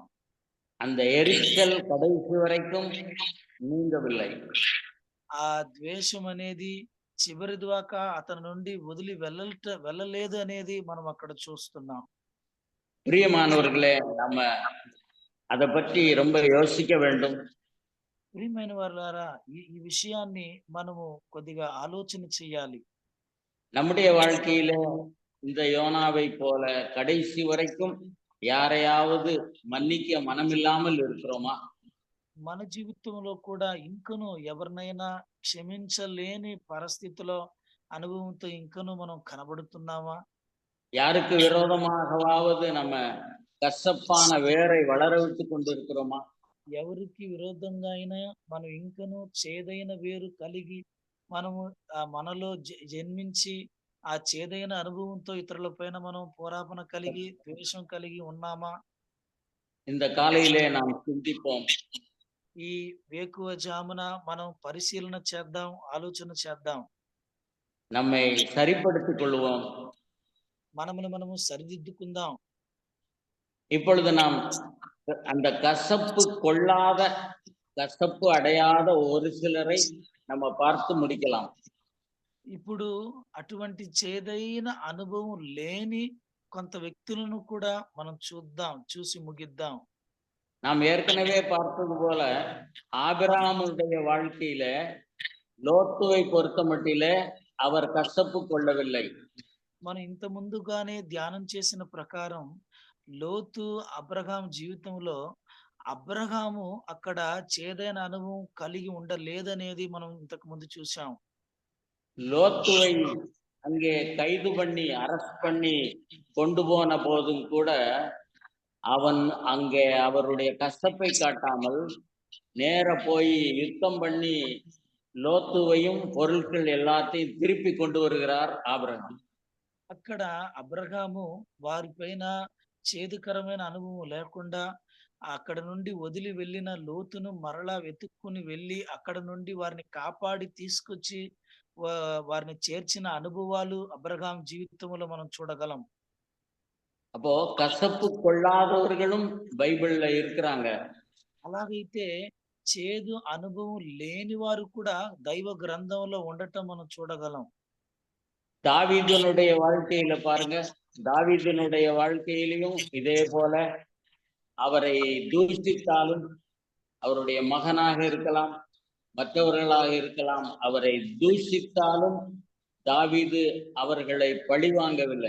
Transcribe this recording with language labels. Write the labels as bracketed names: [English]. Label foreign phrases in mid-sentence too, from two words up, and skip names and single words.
[Tamil] அந்த எரிச்சல் கடைசி வரைக்கும் நீங்கவில்லை. [Telugu] ఆ ద్వేషం అనేది చివరి దాకా అతని నుండి వదిలి వెళ్ళలేదు అనేది మనం అక్కడ చూస్తున్నాం. [Tamil] பிரியமானவர்களே, நம்ம அதை பற்றி ரொம்ப யோசிக்க வேண்டும். [Telugu] ప్రియమైన వారులారా, ఈ విషయాన్ని మనము కొద్దిగా ఆలోచన చేయాలి. [Tamil] நம்முடைய வாழ்க்கையில இந்த யோனாவை போல கடைசி வரைக்கும் யாரையாவது மன்னிக்க மனமில்லாமல் இருக்கிறோமா? [Telugu] మన జీవితంలో కూడా ఇంకను ఎవరినైనా క్షమించలేని పరిస్థితిలో అనుభవంతో ఇంకను మనం కనబడుతున్నామా? [Tamil] யாருக்கு விரோதமாகவாவது நம்ம கசப்பான வேரை வளர விட்டு கொண்டிருக்கிறோமா? [Telugu] ఎవరికి విరోధంగా అయినా మనం ఇంకను చేదైన వేరు కలిగి మనము మనలో జన్మించి ఆ చేదైన అనుభవంతో ఇతరుల పైన మనం పోరాపన కలిగి ద్వేషం కలిగి ఉన్నామా? [Tamil] இந்த காலையிலே நாம் சிந்திப்போம். [Telugu] ఈ వేకువ జామున మనం పరిశీలన చేద్దాం, ఆలోచన చేద్దాం. [Tamil] நம்மை சரிப்படுத்திக் கொள்வோம். [Telugu] మనము సరిదిద్దుకుందాం. [Tamil] இப்பொழுது நாம் அந்த கசப்பு கொள்ளாத, கசப்பு அடையாத ஒரு சிலரை நம்ம பார்த்து முடிக்கலாம். [Telugu] ఇప్పుడు అటువంటి చేదైన అనుభవం లేని కొంత వ్యక్తులను కూడా మనం చూసి ముగిద్దాం. [Tamil] நாம் ஏற்கனவே பார்த்தது போல ஆபிரகாமுடைய வாழ்க்கையில லோத்துவை பொறுத்த மட்டிலே அவர் கசப்பு கொள்ளவில்லை. [Telugu] మనం ఇంత ముందుగానే ధ్యానం చేసిన ప్రకారం లోతు అబ్రహాం జీవితంలో అబ్రహాము అక్కడ చేదైన అనుభవం కలిగి ఉండలేదనేది మనం ఇంతకు ముందు చూసాం. [Tamil] லோத்துவை அங்கே கைது பண்ணி அரெஸ்ட் பண்ணி கொண்டு போன போதும் கூட அவன் அங்கே அவருடைய கசப்பை காட்டாமல் நேர போய் யுத்தம் பண்ணி லோத்துவையும் பொருட்கள் எல்லாத்தையும் திருப்பி கொண்டு வருகிறார் ஆபிரகாம். [Telugu] అక్కడ అబ్రహాము వారిపైన చేదుకరమైన అనుభవం లేకుండా అక్కడ నుండి వదిలి వెళ్ళిన లోతును మరలా వెతుక్కుని వెళ్ళి అక్కడ నుండి వారిని కాపాడి తీసుకొచ్చి వారిని చేర్చిన అనుభవాలు అబ్రహాం జీవితంలో మనం చూడగలం. [Tamil] அப்போ கசப்பு கொள்ளாதவர்களும் பைபிள்ல இருக்கிறாங்க. [Telugu] అలాగైతే చేదు అనుభవం లేని వారు కూడా దైవ గ్రంథంలో ఉండటం మనం చూడగలం. [Tamil] தாவீதுனுடைய வாழ்க்கையில பாருங்க, தாவீதுனுடைய வாழ்க்கையிலையும் இதே போல அவரை தூஷித்தாலும், அவருடைய மகனாக இருக்கலாம், மற்றவர்களாக இருக்கலாம், அவரை தூஷித்தாலும் தாவீது அவர்களை పழிవాంగவில்லை.